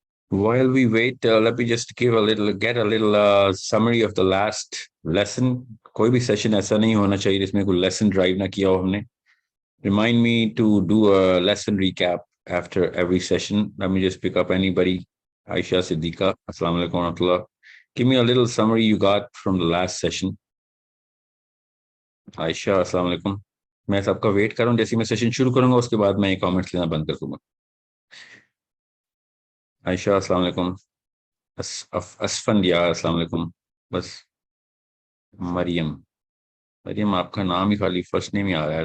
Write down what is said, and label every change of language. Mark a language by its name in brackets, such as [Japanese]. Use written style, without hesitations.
[English] While we wait, let me just get a little summary of the last lesson. [Urdu] کوئی بھی session ایسا نہیں ہونا چاہیے جس میں کوئی لیسن ڈرائیو نہ کیا ہو ہم نے. [English] Remind me to do a lesson recap after every session. Let me just pick up anybody. Aisha Siddiqa, Assalamu alaikum wa rahmatullah. Give me a little summary you got from the last session. [Urdu] Aisha, Assalamu alaikum. میں سب کا wait کر رہا ہوں. جیسے میں session شروع کروں گا اس کے بعد میں کامنٹس لینا بند کر دوں گا. عائشہ السلام علیکم. اسفندیار السلام علیکم. بس مریم آپ کا نام ہی خالی فرسٹ نیم ہی آ رہا ہے.